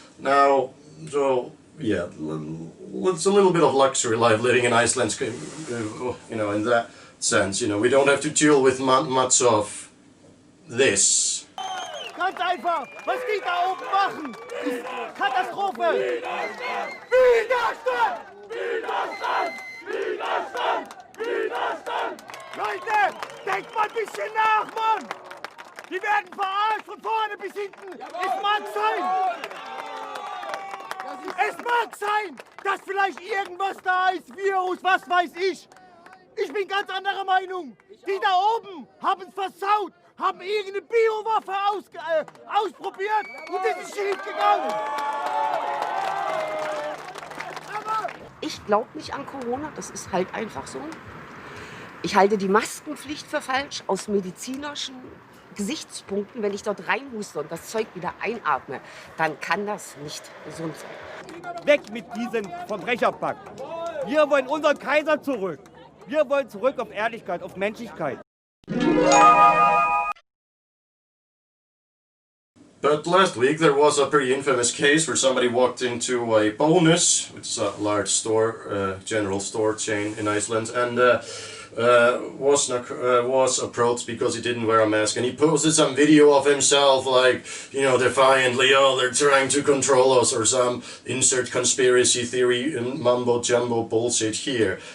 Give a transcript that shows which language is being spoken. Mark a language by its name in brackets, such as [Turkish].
[English] Now, so yeah, it's a little bit of luxury life living in Iceland, you know, in that sense. You know, we don't have to deal with much of this. [German] Ganz einfach, was die da oben machen, ist Katastrophe! Widerstand! Widerstand! Widerstand! Widerstand! Widerstand! Leute, denkt mal ein bisschen nach, Mann! Die werden verarscht von vorne bis hinten! Es mag sein! Es mag sein, dass vielleicht irgendwas da ist, Virus, was weiß ich! Ich bin ganz anderer Meinung! Die da oben haben es versaut! Haben irgendeine Biowaffe ausprobiert und es ist schief gegangen. Ich glaube nicht an Corona, das ist halt einfach so. Ich halte die Maskenpflicht für falsch aus medizinischen Gesichtspunkten. Wenn ich dort reinhuste und das Zeug wieder einatme, dann kann das nicht gesund sein. Weg mit diesem Verbrecherpack. Wir wollen unseren Kaiser zurück. Wir wollen zurück auf Ehrlichkeit, auf Menschlichkeit. [English] But last week there was a pretty infamous case where somebody walked into a Bonus, which is a large store, general store chain in Iceland, and was approached because he didn't wear a mask, and he posted some video of himself like, you know, defiantly, oh, they're trying to control us, or some insert conspiracy theory mumbo jumbo bullshit here.